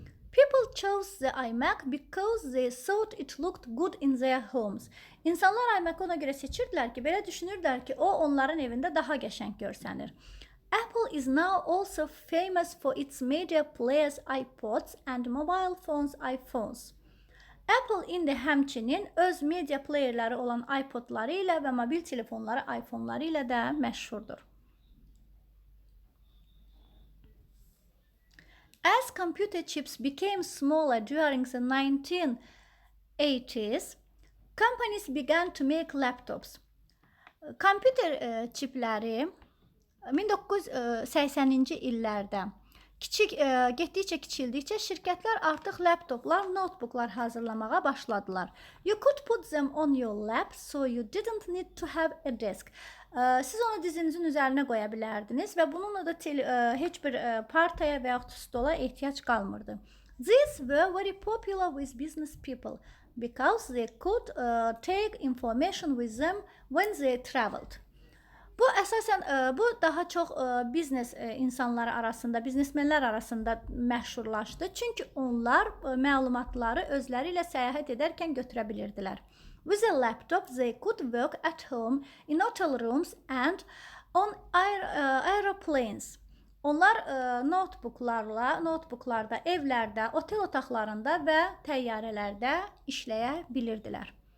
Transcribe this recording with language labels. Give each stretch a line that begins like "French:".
English: People chose the iMac because they thought it looked good in their homes.
Azerbaijani: İnsanlar iMac-ı ona görə seçirdilər ki, belə düşünürdülər ki, o onların evində daha qəşəng görsənir.
English: Apple is now also famous for its media players iPods and mobile phones iPhones.
Azerbaijani: Apple indi həmçinin öz media playerləri olan iPodları ilə və mobil telefonları iPhoneları ilə də məşhurdur.
English: As computer chips became smaller during the 1980s, companies began to make laptops.
Azerbaijani: Kompüter çipləri 1980-ci illərdə getdikcə kiçildikcə şirkətlər artıq laptoplar, notebooklar hazırlamağa başladılar.
English: You could put them on your lap, so you didn't need to have a desk.
Azerbaijani: Siz onu dizinizin üzərinə qoya bilərdiniz və bununla da heç bir partaya və yaxud stola ehtiyac qalmırdı.
English: These were very popular with business people because they could take information with them when they traveled.
Azerbaijani: Bu əsasən bu daha çox biznes insanları arasında, biznesmenlər arasında məşhurlaşdı. Çünki onlar məlumatları özləri ilə səyahət edərkən götürə bilirdilər.
English: With a laptop, they could work at home, in hotel rooms and on aeroplanes.
Azerbaijani: Onlar notebooklarda, evlərdə, otel otaqlarında və təyyarələrdə işləyə bilirdilər.